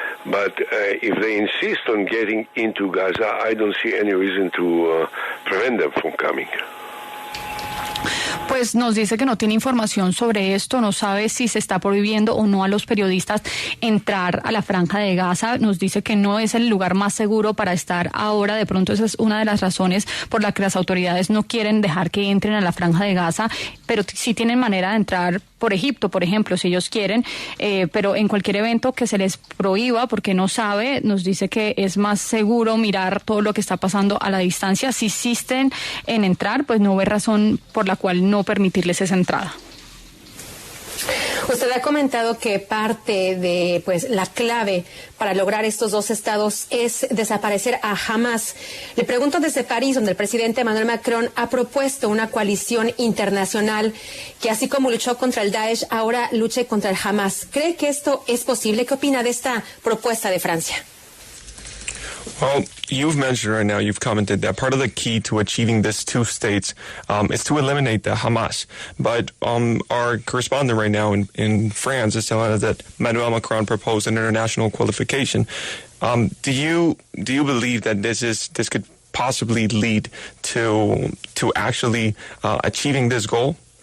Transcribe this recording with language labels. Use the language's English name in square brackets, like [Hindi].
[English] But if they insist on getting into Gaza, I don't see any reason to prevent them from coming. [Spanish] Pues Pues nos dice que no tiene información sobre esto, no sabe si se está prohibiendo o no a los periodistas entrar a la franja de Gaza. Nos dice que no es el lugar más seguro para estar ahora. De pronto esa es una de las razones por la que las autoridades no quieren dejar que entren a la franja de Gaza, pero sí tienen manera de entrar por Egipto, por ejemplo, si ellos quieren, pero en cualquier evento que se les prohíba, porque no sabe, nos dice que es más seguro mirar todo lo que está pasando a la distancia. Si insisten en entrar, pues no ve razón por la cual no permitirles esa entrada. Usted ha comentado que parte de la clave para lograr estos dos estados es desaparecer a Hamás. Le pregunto desde París, donde el presidente Emmanuel Macron ha propuesto una coalición internacional que, así como luchó contra el Daesh, ahora luche contra el Hamás. ¿Cree que esto es posible? ¿Qué opina de esta propuesta de Francia? [English] Well, you've mentioned right now, you've commented that part of the key to achieving this two states is to eliminate the Hamas. But our correspondent right now in France is telling us that Emmanuel Macron proposed an international qualification. Do you believe that this could possibly lead to actually achieving this goal?